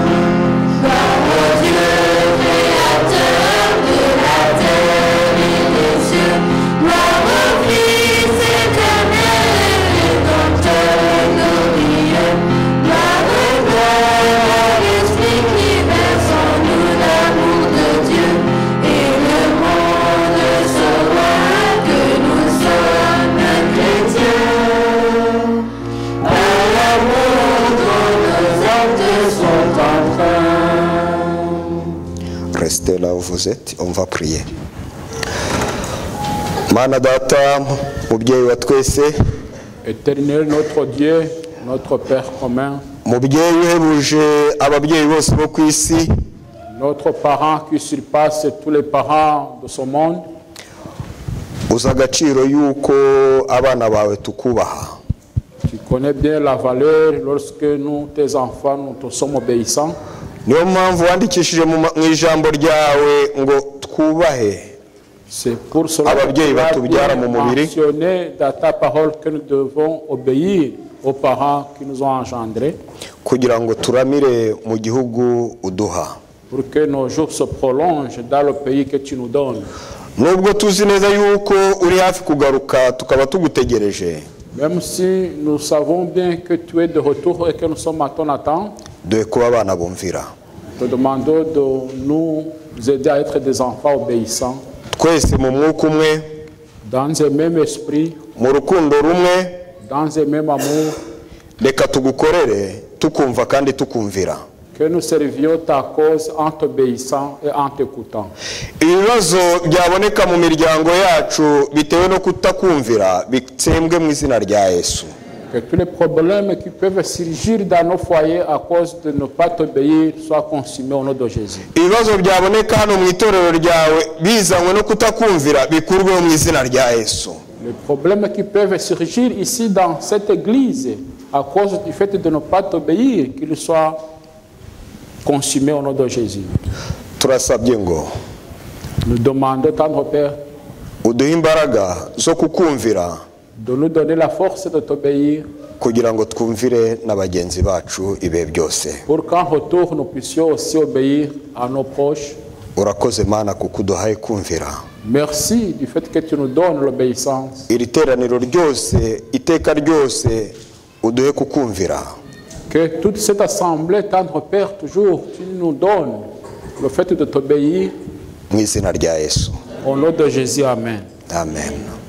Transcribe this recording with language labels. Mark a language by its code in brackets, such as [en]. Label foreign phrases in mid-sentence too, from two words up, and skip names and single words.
[fr] Par mon Dieu, créateur de la terre et des cieux, gloire au Fils éternel, rédempteur glorieux, gloire à l'Esprit qui verse en nous l'amour de Dieu, et le monde saura que nous sommes chrétiens. Par l'amour dont nos actes sont empreints. Restez là où vous êtes, on va prier. [rw] Mana data, mubyeyi wa twese, [fr] Éternel notre Dieu, notre Père commun, [rw] mubyeyi uhebuje ababyeyi bose bo ku isi, [fr] notre parent qui surpasse tous les parents de ce monde, [rw] uzi agaciro y'uko abana bawe tukubaha. [fr] tu connais bien la valeur lorsque nous, tes enfants, nous te sommes obéissants. [rw] Niyo mpamvu wandikishije mu ijambo ryawe ngo twubahe [fr] C'est pour cela [rw] ababyeyi [fr] que tu as [rw] batubyara mu [fr] bien [rw] mubiri, [fr] mentionné dans ta parole que nous devons obéir aux parents qui nous ont engendrés [rw] kugira ngo turamire mu gihugu uduha. [fr] pour que nos jours se prolongent dans le pays que tu nous donnes. [rw] Nubwo tuzi neza yuko uri hafi kugaruka tukaba tugutegereje, [fr] Même si nous savons bien que tu es de retour et que nous sommes à ton attente, [rw] duhe kuba abana bumvira. [fr] te demandons de nous aider à être des enfants obéissants, [rw] Twese mu mwuka umwe, [fr] dans un même esprit, [rw] mu rukundo rumwe, [fr] dans un même amour, [rw] reka tugukorere tukumva kandi tukumvira. [fr] que nous servions ta cause en t'obéissant et en t'écoutant. [rw] Ibibazo byaboneka mu miryango yacu bitewe no kutakumvira bitsembwe mu izina rya Yesu. [fr] Que tous les problèmes qui peuvent surgir dans nos foyers à cause de ne pas t'obéir soient consumés au nom de Jésus. [rw] Ibibazo byaboneka hano mu itorero ryawe bizanywe no kutakumvira bikurweho mu izina rya Yesu. [fr] Les problèmes qui peuvent surgir ici dans cette église à cause du fait de ne pas t'obéir, qu'ils soient consumés au nom de Jésus. [rw] Turasabye ngo [fr] Nous demandons, tendre Père, [rw] uduhe imbaraga zo kukumvira [fr] de nous donner la force de t'obéir [rw] kugira ngo twumvire na bagenzi bacu ibihe byose. [fr] pour qu'en retour nous puissions aussi obéir à nos proches. [rw] urakoze mana kuko uduhaye kumvira. [fr] Merci du fait que tu nous donnes l'obéissance. [rw] Iri teraniro ryose iteka ryose uduhe kukumvira. [fr] Que toute cette assemblée, tendre Père, toujours, tu nous donnes le fait de t'obéir. [rw] Mu izina rya Yesu. [fr] Au nom de Jésus, Amen. Amen.